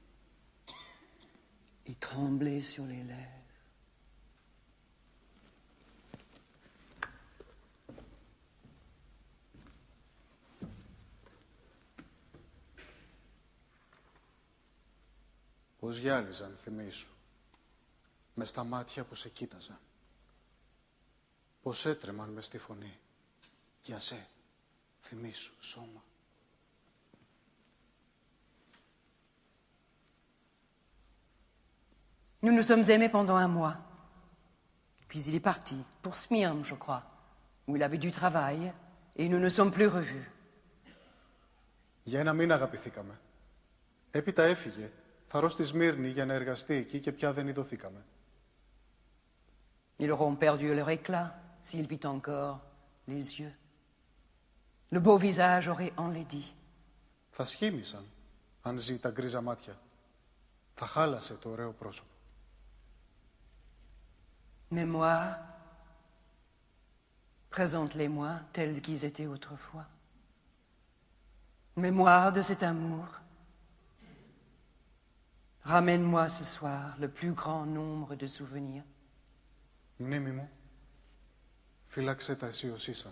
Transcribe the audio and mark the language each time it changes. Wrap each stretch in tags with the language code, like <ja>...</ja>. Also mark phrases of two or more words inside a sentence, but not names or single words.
<fr>et tremblaient sur les lèvres.</fr> <el>Πώς γυάλιζαν, θυμήσου, μες στα μάτια που σε κοίταζαν. Πώς έτρεμαν μες στη φωνή. Για σε, θυμήσου, σώμα.</el> <fr>Nous nous sommes aimés pendant un mois. Puis il est parti, pour Smyrne, je crois, où il avait du travail, et nous ne sommes plus revus.</fr> <el>Για ένα μήνα αγαπηθήκαμε. Έπειτα έφυγε. Θαρώ στη Σμύρνη για να εργαστεί εκεί και πια δεν ειδωθήκαμε.</el> <fr>Ils auront perdu leur éclat, s'il vit encore, les yeux. Le beau visage aurait enlaidi.</fr> <el>Θα σχήμησαν, αν ζει τα γκρίζα μάτια. Θα χάλασε το ωραίο πρόσωπο.</el> <fr>Mémoire, présente-les-moi tels qu'ils étaient autrefois. Mémoire de cet amour. Ramène-moi ce soir le plus grand nombre de souvenirs.</fr> <el>Μνήμη μου, φύλαξε τα εσύ ως ήσαν.</el>